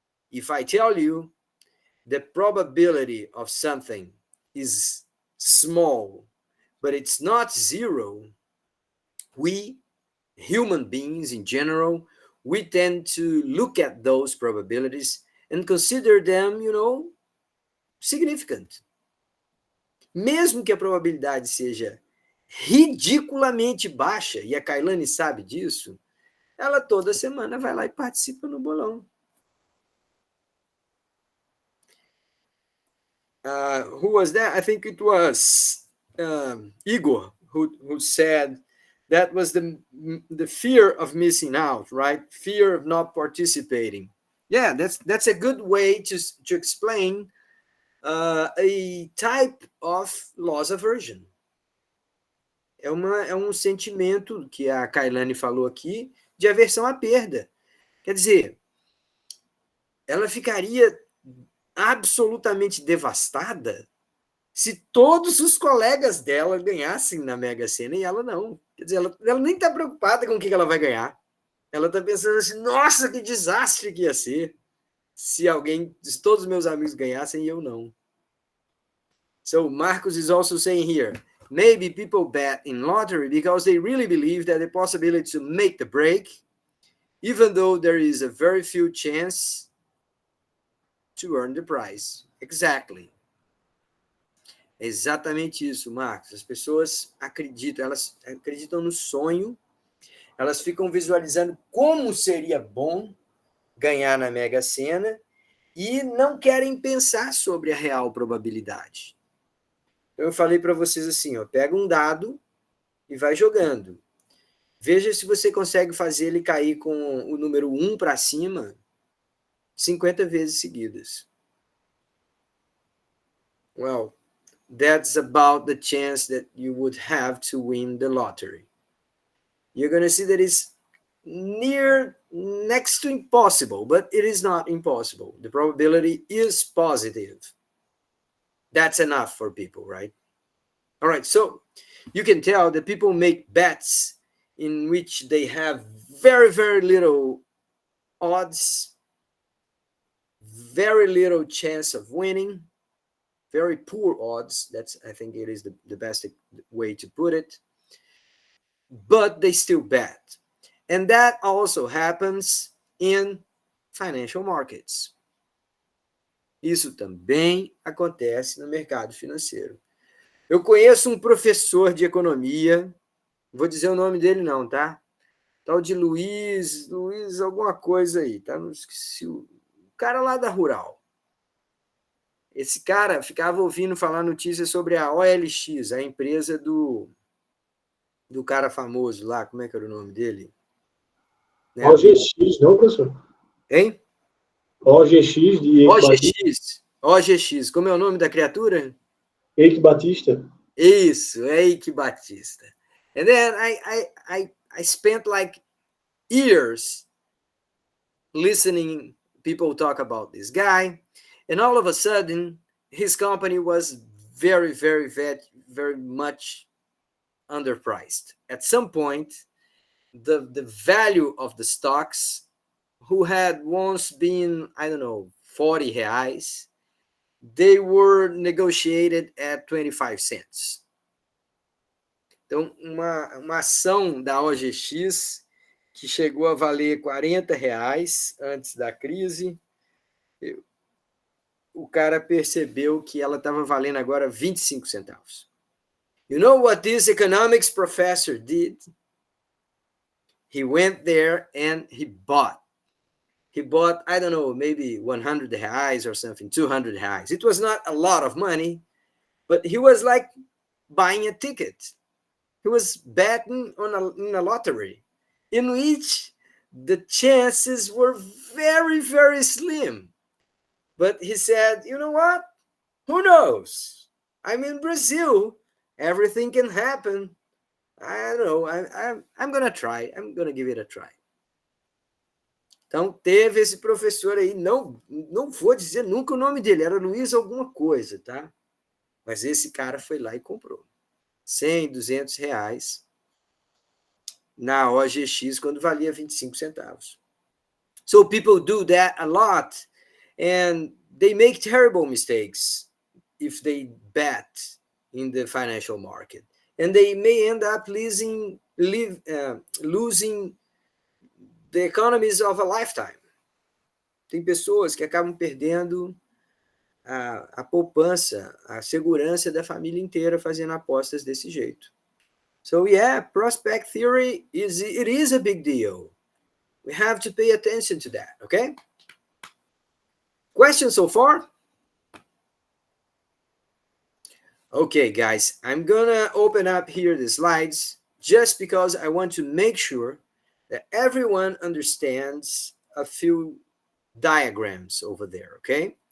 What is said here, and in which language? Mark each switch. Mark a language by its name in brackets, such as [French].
[English] If I tell you the probability of something is small, but it's not zero, we, human beings in general, we tend to look at those probabilities and consider them, you know, significant. [Portuguese] Mesmo que a probabilidade seja ridiculamente baixa, e a Kailane sabe disso, ela toda semana vai lá e participa no bolão. [English] Who was that? I think it was Igor who said that was the fear of missing out, right? Fear of not participating. Yeah, that's a good way to explain a type of loss aversion. [Portuguese] É um sentimento que a Kailane falou aqui de aversão à perda. Quer dizer, ela ficaria absolutamente devastada se todos os colegas dela ganhassem na Mega Sena e ela não. Quer dizer, ela nem está preocupada com o que ela vai ganhar. Ela está pensando assim, nossa, que desastre que ia ser se todos os meus amigos ganhassem e eu não. [English] So Marcos is also saying here, maybe people bet in lottery because they really believe that the possibility to make the break, even though there is a very few chance to earn the prize. Exactly. [Portuguese] É exatamente isso, Marcos. As pessoas acreditam, elas acreditam no sonho, elas ficam visualizando como seria bom ganhar na Mega Sena e não querem pensar sobre a real probabilidade. Eu falei para vocês assim, ó, pega um dado e vai jogando. Veja se você consegue fazer ele cair com o número 1 para cima 50 vezes seguidas. [English] Well, that's about the chance that you would have to win the lottery. You're going to see that it's next to impossible, but it is not impossible. The probability is positive. That's enough for people, right? All right, so you can tell that people make bets in which they have very, very little odds, very little chance of winning, very poor odds. I think it is the best way to put it. But they still bet. And that also happens in financial markets. [Portuguese] Isso também acontece no mercado financeiro. Eu conheço um professor de economia, vou dizer o nome dele não, tá? Tal de Luiz alguma coisa aí, tá? Não esqueci, o cara lá da Rural. Esse cara ficava ouvindo falar notícias sobre a OLX, a empresa do cara famoso lá, como é que era o nome dele? Né? OGX, não, professor? Hein? OGX de Eike Batista. OGX, como é o nome da criatura? Eike Batista. Isso, Eike Batista. [English] And then I spent like years listening people talk about this guy, and all of a sudden his company was very, very, very, very much underpriced. At some point, the value of the stocks, who had once been, I don't know, 40 reais, they were negotiated at 25 cents. [Portuguese] Então, uma ação da OGX que chegou a valer 40 reais antes da crise, o cara percebeu que ela estava valendo agora 25 centavos. [English] You know what this economics professor did? He went there and he bought. He bought, I don't know, maybe 100 reais or something, 200 reais. It was not a lot of money, but he was like buying a ticket. He was betting on in a lottery, in which the chances were very, very slim. But he said, you know what? Who knows? I'm in Brazil. Everything can happen. I don't know. I'm going to try. I'm going to give it a try. [Portuguese] Então, teve esse professor aí, não vou dizer nunca o nome dele, era Luiz alguma coisa, tá? Mas esse cara foi lá e comprou 100, 200 reais na OGX quando valia 25 centavos. [English] So people do that a lot, and they make terrible mistakes if they bet in the financial market. And they may end up losing the economies of a lifetime. [Portuguese] Tem pessoas que acabam perdendo a poupança, a segurança da família inteira fazendo apostas desse jeito. [English] So yeah, prospect theory is a big deal. We have to pay attention to that, okay? Questions so far? Okay, guys, I'm gonna open up here the slides just because I want to make sure that everyone understands a few diagrams over there, okay?